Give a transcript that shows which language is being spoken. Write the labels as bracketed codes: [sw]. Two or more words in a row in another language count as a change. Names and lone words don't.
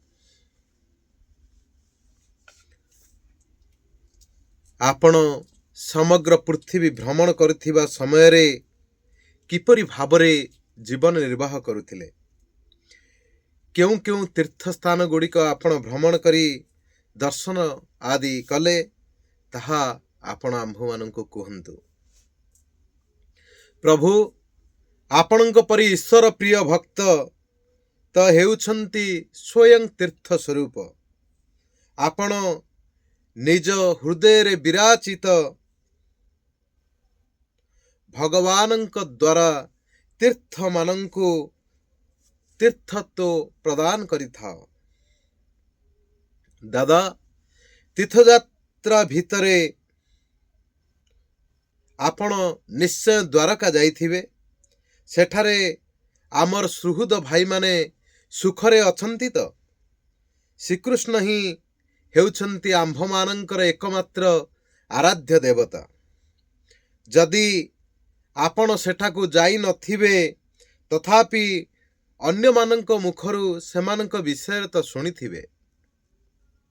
[or] ଆପଣ ସମଗ୍ର ପୃଥିବୀ ଭ୍ରମଣ କରୁଥିବା ସମୟ ରେ କିପରି ଭାବରେ ଜୀବନ ନିର୍ବାହ କରୁଥିଲେ? କେଉଁ କେଉଁ ତୀର୍ଥ ସ୍ଥାନ ଗୁଡ଼ିକ ଆପଣ ଭ୍ରମଣ କରି ଦର୍ଶନ ଆଦି କଲେ ତାହା ଆପଣ ଆମ୍ଭ ମାନଙ୍କୁ କହନ୍ତୁ। ପ୍ରଭୁ, ଆପଣଙ୍କ ପରି ଈଶ୍ୱର ପ୍ରିୟ ଭକ୍ତ ତ ହେଉଛନ୍ତି ସ୍ୱୟଂ ତୀର୍ଥ ସ୍ୱରୂପ। ଆପଣ ନିଜ ହୃଦୟ ରେ ବିରାଜିତ ଭଗବାନଙ୍କ ଦ୍ୱାରା ତୀର୍ଥ ମାନଙ୍କୁ ତୀର୍ଥତ୍ୱ ପ୍ରଦାନ କରି ଥାଅ। ଦାଦା, ତୀର୍ଥଯାତ୍ରା ଭିତରେ ଆପଣ ନିଶ୍ଚୟ ଦ୍ୱାରକା ଯାଇଥିବେ। ସେଠାରେ ଆମର ସୁହୃଦ ଭାଇ ମାନେ ସୁଖରେ ଅଛନ୍ତି ତ? ଶ୍ରୀକୃଷ୍ଣ ହିଁ ହେଉଛନ୍ତି ଆମ୍ଭ ମାନଙ୍କର ଏକମାତ୍ର ଆରାଧ୍ୟ ଦେବତା। ଯଦି ଆପଣ ସେଠାକୁ ଯାଇ ନଥିବେ ତଥାପି ଅନ୍ୟ ମାନଙ୍କ ମୁଖରୁ ସେମାନଙ୍କ ବିଷୟ ତ ଶୁଣିଥିବେ।